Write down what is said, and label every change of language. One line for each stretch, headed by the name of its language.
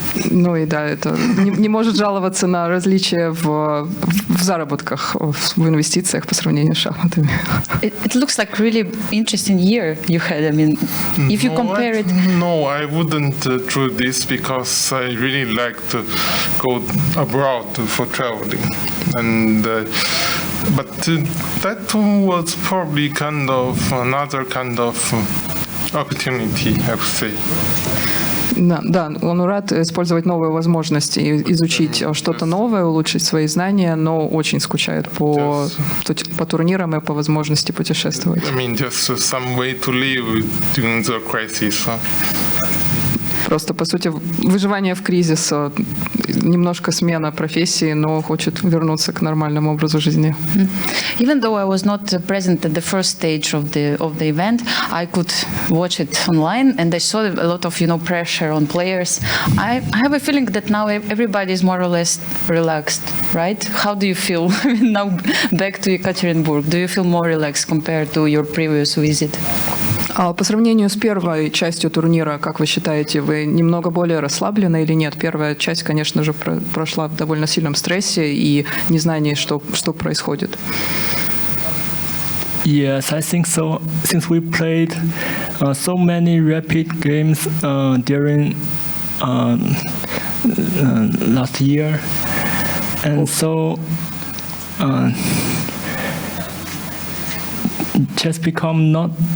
Russian: Ну и да, это не может жаловаться на различия в заработках, в инвестициях по сравнению с шахматами.
English: It looks like really interesting year you had. I mean, if you compare it. No, I wouldn't do this because I really like to go abroad for traveling, and but that was probably kind of another kind of opportunity, I would say.
Russian: Да, он рад использовать новые возможности, изучить что-то новое, улучшить свои знания, но очень скучает по турнирам и по возможности путешествовать.
English: I mean, just some way to live during the crisis.
Russian: Просто, по сути, выживание в кризис, немножко смена профессии, но хочет вернуться к нормальному образу жизни.
English: Even though I was not present at the first stage of the event, I could watch it online, and I saw a lot of pressure on players. I have a feeling that now everybody is more or less relaxed, right? How do you feel now back to Yekaterinburg? Do you feel more relaxed compared to your previous visit?
Russian: По сравнению с первой частью турнира, как вы считаете, вы немного более расслаблены или нет? Первая часть, конечно же, прошла в довольно сильном стрессе и незнании, что происходит.
English: Yes, I think so. Since we played so many rapid games during last year, and so just become not.